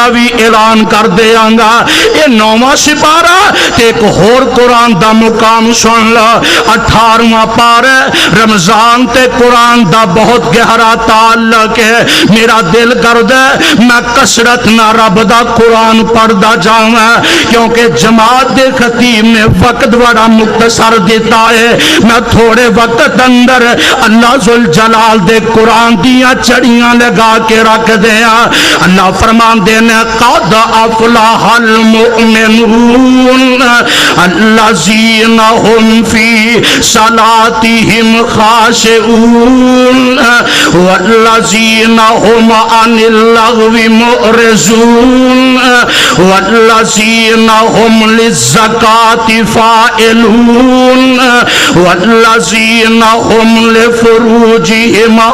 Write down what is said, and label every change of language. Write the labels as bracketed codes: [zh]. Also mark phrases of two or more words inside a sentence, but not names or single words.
[pa] بھی اعلان کر دیاں گا یہ 9واں سپارہ تے ایک اور قرآن دا مقام سن لو 18واں پارہ رمضان تے قرآن دا بہت گہرا تعلق ہے میرا دل کر دے میں کثرت نہ رب دا قرآن پڑھدا جاواں کیونکہ جماعت دے خطیب نے وقت بڑا مختصر دیتا ہے میں تھوڑے وقت اندر اللہ ذوالجلال دے قرآن دیا چڑیاں لگا کے رکھ دیا اللہ فرمان دینے [ar] قد افلح المؤمنون الذین هم فی صلاتهم خاشعون والذین هم عن اللغو معرضون والذین هم للزکاة فاعلون والذین هم لفروجهم